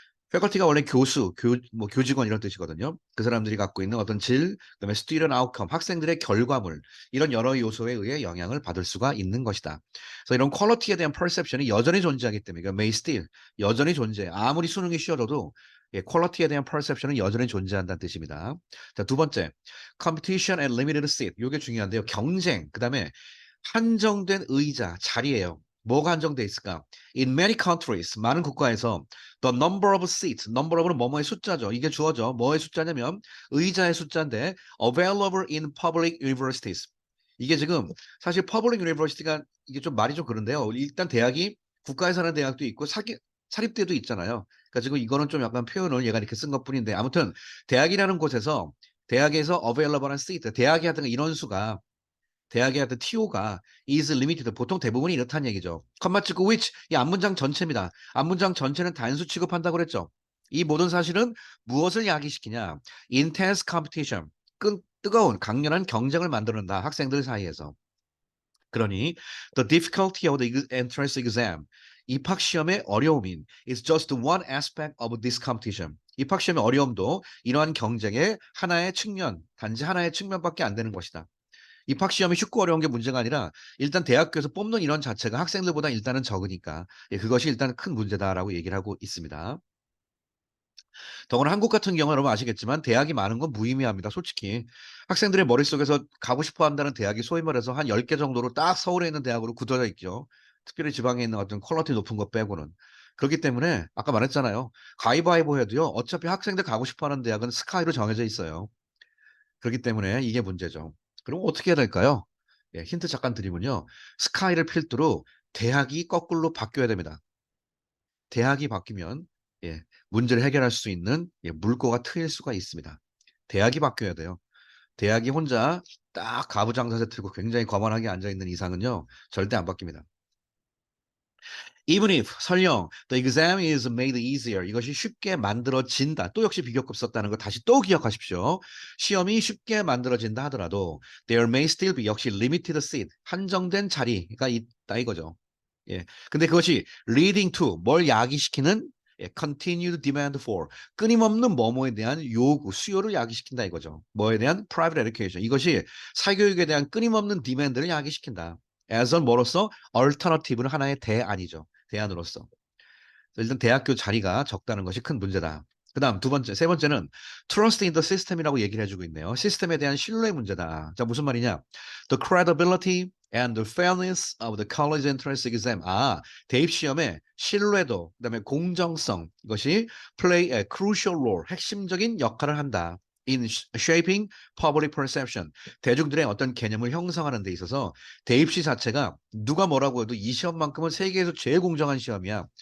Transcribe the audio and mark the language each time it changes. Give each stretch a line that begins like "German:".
Korean: faculty가 원래 교수, 뭐 교직원 이런 뜻이거든요. 그 사람들이 갖고 있는 어떤 질, 그다음에 student outcome, 학생들의 결과물, 이런 여러 요소에 의해 영향을 받을 수가 있는 것이다. 그래서 이런 퀄리티에 대한 perception이 여전히 존재하기 때문에, 그러니까
English: may still,
Korean: 여전히 존재. 아무리 수능이 쉬워져도 예, 퀄리티에 대한 perception은 여전히 존재한다는 뜻입니다. 자, 두 번째,
English: competition and limited seat.
Korean: 이게 중요한데요. 경쟁, 그다음에 한정된 의자, 자리예요. 뭐가 한정돼 있을까?
English: In many countries,
Korean: 많은 국가에서
English: the number of seats, number of는
Korean: 뭐뭐의 숫자죠. 이게 주어져. 뭐의 숫자냐면 의자의 숫자인데
English: available in public universities.
Korean: 이게 지금 사실 public university가 이게 좀 말이 좀 그런데요. 일단 대학이 국가에서 하는 대학도 있고 사립대도 있잖아요. 그러니까 지금 이거는 좀 약간 표현을 얘가 이렇게 쓴 것뿐인데 아무튼 대학이라는 곳에서 대학에서 available한 seat, 대학이 하여튼 인원수가 대학의 어떤 TO가
English: is limited.
Korean: 보통 대부분이 이렇다는 얘기죠. 컴마 찍고 which 이 앞문장 전체입니다. 앞문장 전체는 단수 취급한다고 그랬죠. 이 모든 사실은 무엇을 야기시키냐?
English: intense competition.
Korean: 뜨거운 강렬한 경쟁을 만드는다. 학생들 사이에서.
English: 그러니 the difficulty of the entrance exam.
Korean: 입학 시험의 어려움인
English: is just one aspect of this competition.
Korean: 입학 시험의 어려움도 이러한 경쟁의 하나의 측면, 단지 하나의 측면밖에 안 되는 것이다. 입학 시험이 쉽고 어려운 게 문제가 아니라 일단 대학교에서 뽑는 인원 자체가 학생들보다 일단은 적으니까 예, 그것이 일단 큰 문제다라고 얘기를 하고 있습니다. 더구나 한국 같은 경우는 여러분 아시겠지만 대학이 많은 건 무의미합니다. 솔직히 학생들의 머릿속에서 가고 싶어 한다는 대학이 소위 말해서 한 10개 정도로 딱 서울에 있는 대학으로 굳어져 있죠. 특별히 지방에 있는 어떤 퀄리티 높은 것 빼고는. 그렇기 때문에 아까 말했잖아요. 가위바위보 해도요. 어차피 학생들 가고 싶어 하는 대학은 스카이로 정해져 있어요. 그렇기 때문에 이게 문제죠. 그럼 어떻게 해야 될까요? 예, 힌트 잠깐 드리면요. 스카이를 필두로 대학이 거꾸로 바뀌어야 됩니다. 대학이 바뀌면 예, 문제를 해결할 수 있는 예, 물꼬가 트일 수가 있습니다. 대학이 바뀌어야 돼요. 대학이 혼자 딱 가부장자세 들고 굉장히 거만하게 앉아있는 이상은요. 절대 안 바뀝니다.
English: Even if 설령 the exam is made easier
Korean: 이것이 쉽게 만들어진다. 또 역시 비교급 썼다는 거 다시 또 기억하십시오. 시험이 쉽게 만들어진다 하더라도
English: there may still be
Korean: 역시 limited seat 한정된 자리가 있다 이거죠. 예. 근데 그것이 leading to 뭘 야기시키는 예,
English: continued demand for
Korean: 끊임없는 뭐뭐에 대한 요구, 수요를 야기시킨다 이거죠. 뭐에 대한 private education 이것이 사교육에 대한 끊임없는 demand를 야기시킨다. as a 뭐로서 alternative는 하나의 대안이죠. 대안으로서. 일단 대학교 자리가 적다는 것이 큰 문제다. 그다음 두 번째, 세 번째는 trust in the system이라고 얘기를 해주고 있네요. 시스템에 대한 신뢰 문제다. 자, 무슨 말이냐?
English: The credibility and the fairness of the college entrance exam.
Korean: 아, 대입 시험의 신뢰도, 그다음에 공정성 이것이
English: play a crucial role,
Korean: 핵심적인 역할을 한다.
English: In shaping public perception.
Korean: 대중들의 어떤 개념을 형성하는 데 있어서 대입시 자체가 누가 뭐라고 해도 이 시험만큼은 세계에서 제일 공정한 시험이야.